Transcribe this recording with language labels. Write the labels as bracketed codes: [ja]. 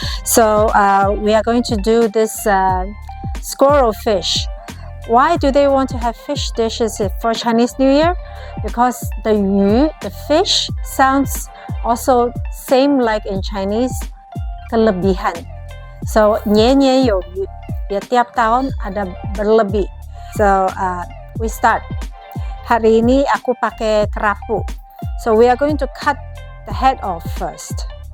[en] So we are going to do this squirrel fish. Why do they want to have fish dishes for Chinese New Year? Because the yu, the fish, sounds also same like in Chinese, kelebihan. [id] So [zh] 年年有余, [id] ya tiap tahun ada berlebih. [en] So we start. [id] Hari ini aku pakai kerapu. [en] So we are going to cut the head off first.